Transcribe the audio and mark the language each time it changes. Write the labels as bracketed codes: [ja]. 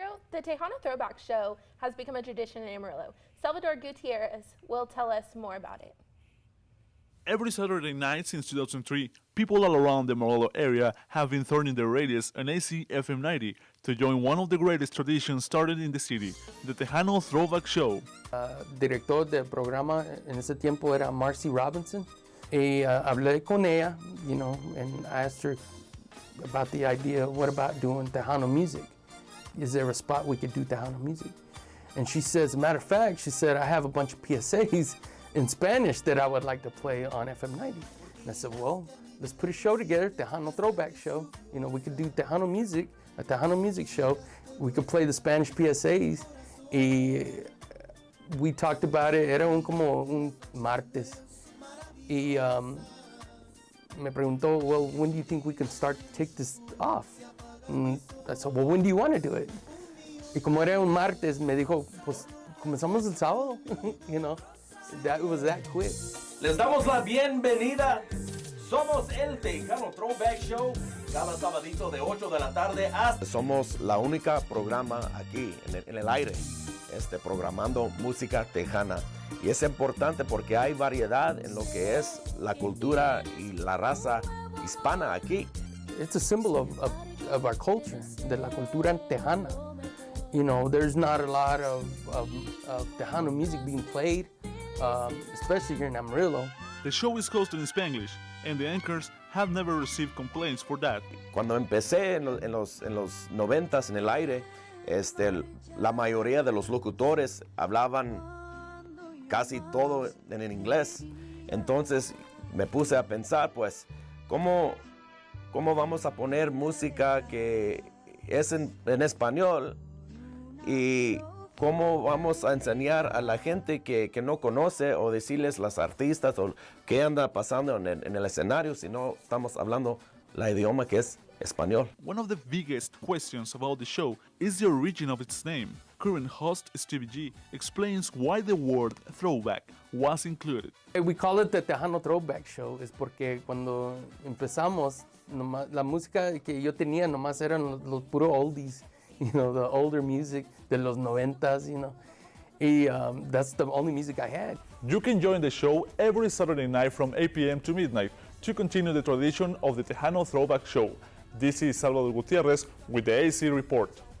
[en] The Tejano Throwback Show has become a tradition in Amarillo. Salvador Gutierrez will tell us more about it. Every Saturday night since 2003, people all around the Amarillo area have been turning their radios on AC FM 90 to join one of the greatest traditions started in the city, the Tejano Throwback Show. [es] Director del programa en ese tiempo era Marcy Robinson. Y hablé con ella, [en] and I asked her about the idea, what about doing Tejano music? Is there a spot we could do Tejano music? And she says, as a matter of fact, she said, I have a bunch of PSAs in Spanish that I would like to play on FM 90. And I said, well, let's put a show together, Tejano Throwback Show. We could do Tejano music, a Tejano music show. We could play the Spanish PSAs. [es] Y [en] we talked about it, [es] era como un martes. Y me preguntó, [en] well, when do you think we can start to take this off? And I said, well, when do you want to do it? [es] Y como era un martes, me dijo, pues comenzamos el sábado. [en] That was that quick. [es] Les damos la bienvenida. Somos el Tejano Throwback Show. Cada sabadito de 8 de la tarde hasta... Somos la única programa aquí en el aire, programando música tejana. Y es importante porque hay variedad en lo que es la cultura y la raza hispana aquí. [en] It's a symbol of our culture, [es] de la cultura tejana. [en] There's not a lot of Tejano music being played, especially here in Amarillo. The show is hosted in Spanglish, and the anchors have never received complaints for that. [es] Cuando empecé en los 90s en el aire, la mayoría de los locutores hablaban casi todo en inglés. Entonces me puse a pensar, pues, ¿cómo vamos a poner música que es en español? Y cómo vamos a enseñar a la gente que no conoce o decirles las artistas o qué anda pasando en el escenario si no estamos hablando la idioma que es español. [en] One of the biggest questions about the show is the origin of its name. Current host Stevie G explains why the word throwback was included. We call it the [es] Tejano Throwback Show es porque cuando empezamos la música que yo tenía nomás eran los puro oldies. [en] The older music [es] de los 90s, [en] Y that's the only music I had. You can join the show every Saturday night from 8 p.m. to midnight to continue the tradition of the Tejano Throwback Show. This is Salvador Gutierrez with the AC Report.